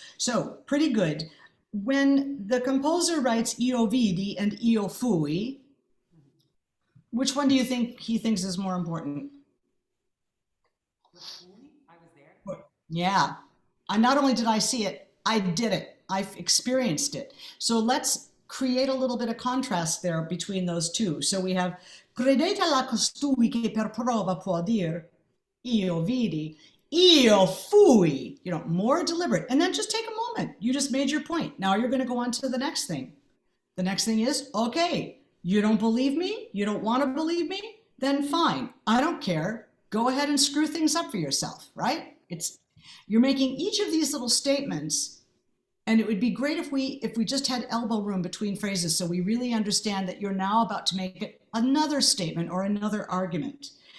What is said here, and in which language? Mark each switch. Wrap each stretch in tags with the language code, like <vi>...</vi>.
<en>So, pretty good. When the composer writes io vidi and io fui, which one do you think he thinks is more important? I was there. Yeah. Not only did I see it, I did it. I've experienced it. So let's create a little bit of contrast there between those two. So we have</en> <it>credete alla costui che per prova può dir io vidi, io fui,</it> <en>more deliberate. And then just take a moment. You just made your point. Now you're going to go on to the next thing. The next thing is, okay, you don't believe me? You don't want to believe me? Then fine. I don't care. Go ahead and screw things up for yourself, right? You're making each of these little statements, and it would be great if we just had elbow room between phrases, so we really understand that you're now about to make another statement or another argument.</en>